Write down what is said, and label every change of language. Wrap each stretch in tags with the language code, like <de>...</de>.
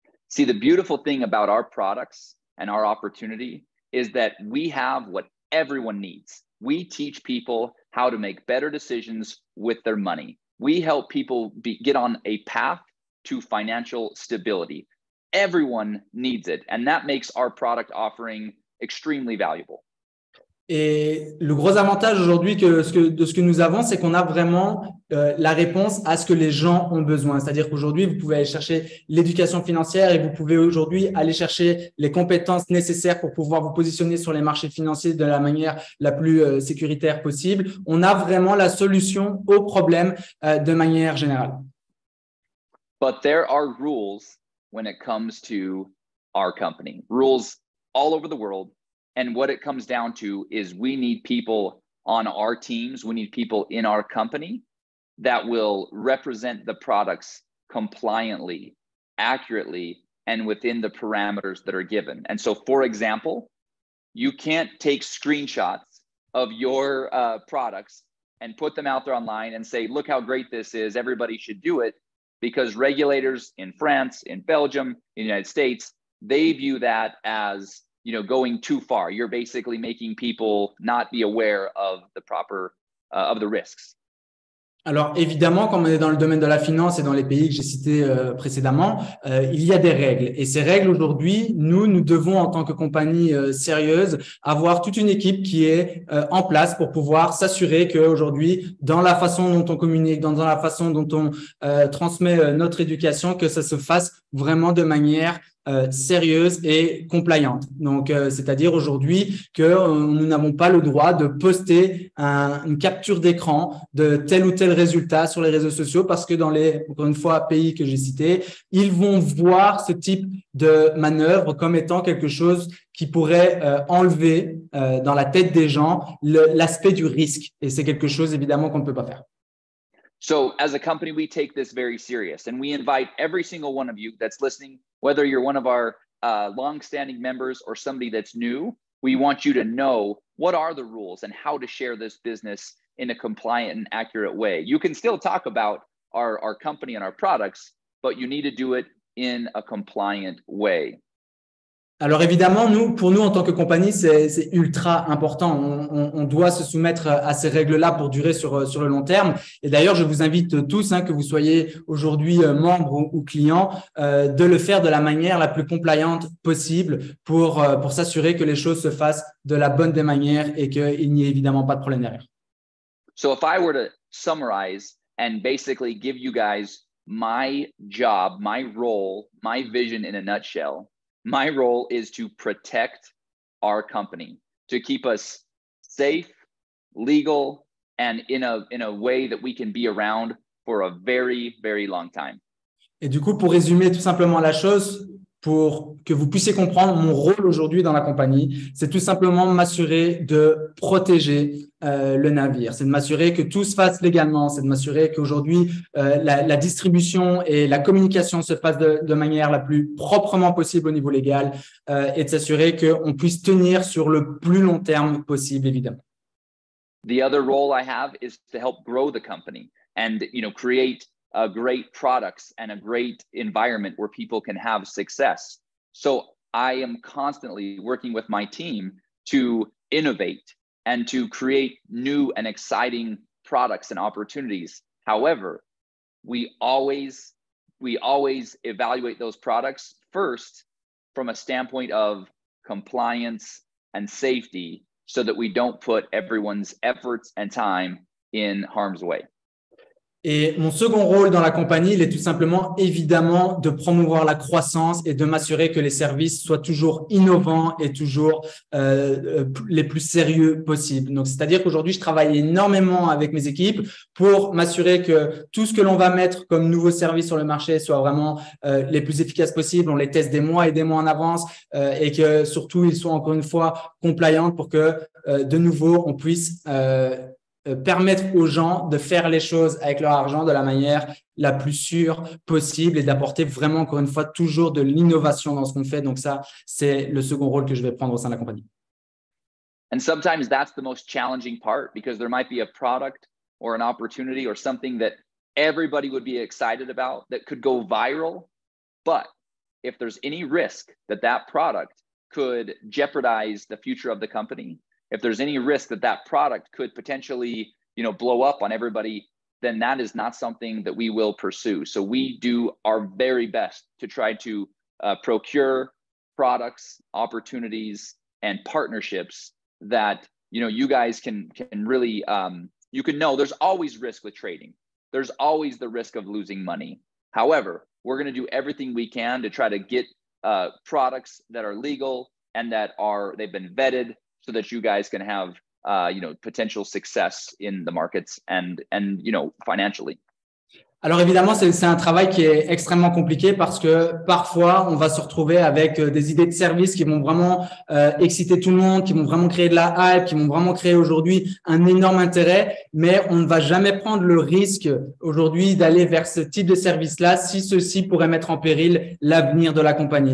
<en>See, the beautiful thing about our products and our opportunity is that we have what everyone needs. We teach people how to make better decisions with their money. We help people get on a path to financial stability. Everyone needs it, and that makes our product offering extremely valuable.</en> <fr>Et le gros avantage aujourd'hui de ce que nous avons, c'est qu'on a vraiment la réponse à ce que les gens ont besoin. C'est-à-dire qu'aujourd'hui, vous pouvez aller chercher l'éducation financière et vous pouvez aujourd'hui aller chercher les compétences nécessaires pour pouvoir vous positionner sur les marchés financiers de la manière la plus sécuritaire possible. On a vraiment la solution aux problèmes de manière générale.</fr> <en>But there are rules when it comes to our company, rules all over the world. And what it comes down to is we need people on our teams, we need people in our company that will represent the products compliantly, accurately, and within the parameters that are given. And so, for example, you can't take screenshots of your products and put them out there online and say, look how great this is, everybody should do it, because regulators in France, in Belgium, in the United States, they view that as, you know, going too far. You're basically making people not be aware of the proper, of the risks.</en> <fr>Alors évidemment, comme on est dans le domaine de la finance et dans les pays que j'ai cités précédemment, il y a des règles. Et ces règles aujourd'hui, nous devons en tant que compagnie sérieuse avoir toute une équipe qui est en place pour pouvoir s'assurer qu'aujourd'hui, dans la façon dont on communique, dans la façon dont on transmet notre éducation, que ça se fasse vraiment de manière sérieuse et compliante. Donc, c'est-à-dire aujourd'hui que nous n'avons pas le droit de poster une capture d'écran de tel ou tel résultat sur les réseaux sociaux parce que dans les, encore une fois, pays que j'ai cités, ils vont voir ce type de manœuvre comme étant quelque chose qui pourrait enlever dans la tête des gens l'aspect du risque. Et c'est quelque chose, évidemment, qu'on ne peut pas faire.</fr> <en>So as a company, we take this very serious, and we invite every single one of you that's listening, whether you're one of our long-standing members or somebody that's new, we want you to know what are the rules and how to share this business in a compliant and accurate way. You can still talk about our company and our products, but you need to do it in a compliant way.</en> <fr>Alors évidemment, pour nous en tant que compagnie, c'est ultra important. On doit se soumettre à ces règles-là pour durer sur le long terme. Et d'ailleurs, je vous invite tous, que vous soyez aujourd'hui membre ou client, de le faire de la manière la plus compliante possible pour s'assurer que les choses se fassent de la bonne des manières et qu'il n'y ait évidemment pas de problème derrière.</fr> <en>So if I were to summarize and basically give you guys my job, my role, my vision in a nutshell, my role is to protect our company, to keep us safe, legal, and in a way that we can be around for a very, very long time.</en> <fr>Et du coup, pour résumer tout simplement la chose, pour que vous puissiez comprendre mon rôle aujourd'hui dans la compagnie, c'est tout simplement m'assurer de protéger le navire, c'est de m'assurer que tout se fasse légalement, c'est de m'assurer qu'aujourd'hui la distribution et la communication se fassent de manière la plus proprement possible au niveau légal et de s'assurer qu'on puisse tenir sur le plus long terme possible, évidemment.</fr> <en>The other role I have is to help grow the company and, you know, create great products and a great environment where people can have success. So I am constantly working with my team to innovate and to create new and exciting products and opportunities. However, we always evaluate those products first from a standpoint of compliance and safety so that we don't put everyone's efforts and time in harm's way.</en> <fr>Et mon second rôle dans la compagnie, il est tout simplement, évidemment, de promouvoir la croissance et de m'assurer que les services soient toujours innovants et toujours les plus sérieux possibles. Donc, c'est-à-dire qu'aujourd'hui, je travaille énormément avec mes équipes pour m'assurer que tout ce que l'on va mettre comme nouveaux services sur le marché soit vraiment les plus efficaces possibles. On les teste des mois et des mois en avance et que surtout, ils soient encore une fois compliants pour que, de nouveau, on puisse permettre aux gens de faire les choses avec leur argent de la manière la plus sûre possible et d'apporter vraiment, encore une fois, toujours de l'innovation dans ce qu'on fait. Donc ça, c'est le second rôle que je vais prendre au sein de la compagnie.</fr> <en>And sometimes that's the most challenging part because there might be a product or an opportunity or something that everybody would be excited about that could go viral. But if there's any risk that that product could jeopardize the future of the company, if there's any risk that that product could potentially, you know, blow up on everybody, then that is not something that we will pursue. So we do our very best to try to procure products, opportunities, and partnerships that, you know, you guys can really, you can know there's always risk with trading. There's always the risk of losing money. However, we're going to do everything we can to try to get products that are legal and that they've been vetted, so that you guys can have, you know, potential success in the markets and you know, financially.</en> <fr>Alors évidemment, c'est un travail qui est extrêmement compliqué parce que parfois, on va se retrouver avec des idées de service qui vont vraiment exciter tout le monde, qui vont vraiment créer de la hype, qui vont vraiment créer aujourd'hui un énorme intérêt, mais on ne va jamais prendre le risque aujourd'hui d'aller vers ce type de service-là si ceci pourrait mettre en péril l'avenir de la compagnie.</fr>